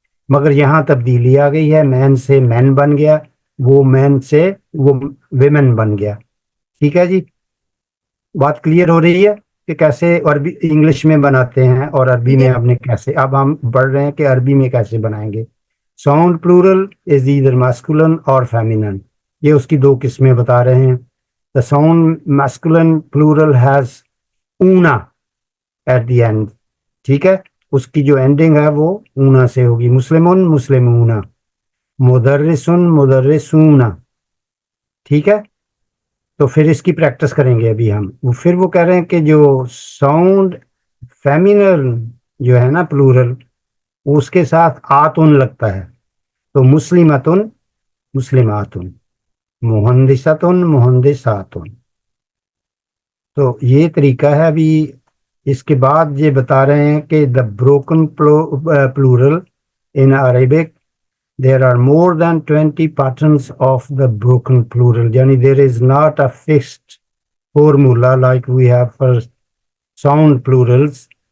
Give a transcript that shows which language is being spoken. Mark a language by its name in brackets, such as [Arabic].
[Urdu] مگر یہاں تبدیلی آ گئی ہے، مین سے مین بن گیا، وہ مین سے وہ ویمن بن گیا. ٹھیک ہے جی، بات کلیئر ہو رہی ہے کہ کیسے عربی انگلش میں بناتے ہیں اور عربی میں آپ نے کیسے. اب ہم پڑھ رہے ہیں کہ عربی میں کیسے بنائیں گے. [English] sound plural is either masculine [Urdu] اور feminine. یہ اس کی دو قسمیں بتا رہے ہیں. [English] The sound masculine plural has una at the end. [Urdu] ٹھیک ہے، اس کی جو اینڈنگ ہے وہ اونا سے ہوگی. مسلمون مسلمون، مدرسن مدرسون. ٹھیک ہے، تو پھر اس کی پریکٹس کریں گے ابھی ہم. پھر وہ کہہ رہے ہیں کہ جو ساؤنڈ فیمینل جو ہے نا پلورل، اس کے ساتھ آتن لگتا ہے. تو مسلمتن مسلماتن، مہندستن مہندساتن. تو یہ طریقہ ہے. ابھی اس کے بعد یہ بتا رہے ہیں کہ [English] The broken plural in Arabic there are more than 20 patterns of the broken plural. Yani there is not a fixed formula like we have for sound plurals.